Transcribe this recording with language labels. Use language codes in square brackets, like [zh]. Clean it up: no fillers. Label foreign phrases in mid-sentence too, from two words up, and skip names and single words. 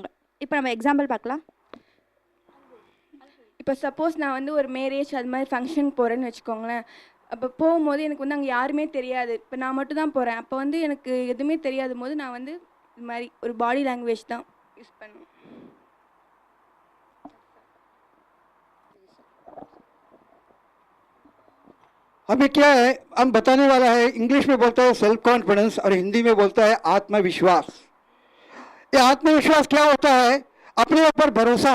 [ta] இப்போ நம்ம எக்ஸாம்பிள் பார்க்கலாம். இப்போ சப்போஸ் நான் வந்து ஒரு மேரேஜ் அது மாதிரி ஃபங்க்ஷன் போகிறேன்னு வச்சுக்கோங்களேன். அப்போ போகும்போது எனக்கு வந்து அங்கே யாருமே தெரியாது, இப்போ நான் மட்டும் தான் போகிறேன். அப்போ வந்து எனக்கு எதுவுமே தெரியாத போது நான் வந்து இது மாதிரி ஒரு [en] body language [ta] தான் யூஸ் பண்ணுவேன். [hi] अभी क्या है, हम बताने वाला है, इंग्लिश में बोलता है [en] self confidence [hi] और हिंदी में बोलता है आत्मविश्वास। ये आत्मविश्वास क्या होता है, अपने ऊपर भरोसा।